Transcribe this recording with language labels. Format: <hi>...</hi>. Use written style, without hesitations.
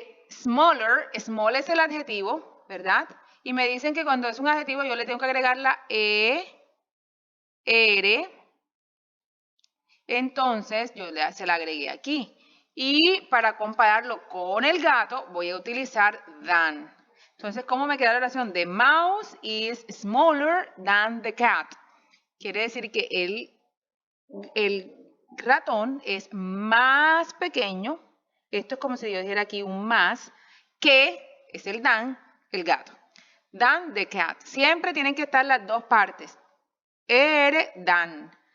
<es>Small es el adjetivo, ¿verdad? Y me dicen que cuando es un adjetivo yo le tengo que agregar la R. Entonces yo se la agregué aquí. Y para compararlo con el gato voy a utilizar than. Entonces, ¿cómo me queda la oración?</es> <en>The mouse is smaller than the cat.</en> <es>Quiere decir que el ratón es más pequeño, esto es como si yo dijera aquí un más, que es el than, el gato.</es> <en>Than the cat.</en> <es>Siempre tienen que estar las dos partes. Than.</es>